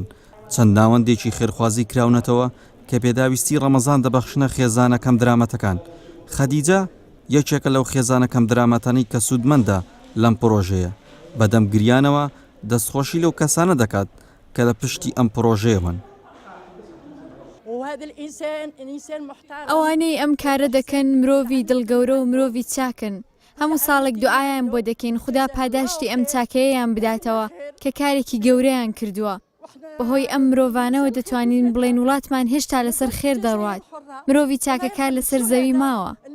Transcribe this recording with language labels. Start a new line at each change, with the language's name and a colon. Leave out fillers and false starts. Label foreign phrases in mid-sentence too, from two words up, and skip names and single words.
Central Kurdish: چەند ناوەندێکی خێرخوازی کراونەتەوە کە پێداویستی ڕەمەزان دەبەخشنە خێزانە کەم درامەتەکان. خەدیجە یەکێکە لەو خێزانە کەم درامەتانی کە سوودمەندە لەم پرۆژەیە. بەدەم گریانەوە دەستخۆشی لەو کەسانە دەکات کە لە پشتی ئەم پرۆژەیەوەن.
Arabic: وهذا الإنسان إنسان محترم.
Central Kurdish: ئەوانەی ئەم کارە دەکەن مرۆڤی دڵگەورە و مرۆڤی چاکن. هەموو ساڵێک دوعایان بۆ دەکەین خوددا پاداشتی ئەم چاکەیەیان بداتەوە کە کارێکی گەورەیان کردووە. بەهۆی ئەم مرۆڤانەوە دەتوانین بڵێن وڵاتمان هێشتا لەسەر خێر دەڕوات. مرۆڤی چاکەکار لەسەر زەوی ماوە.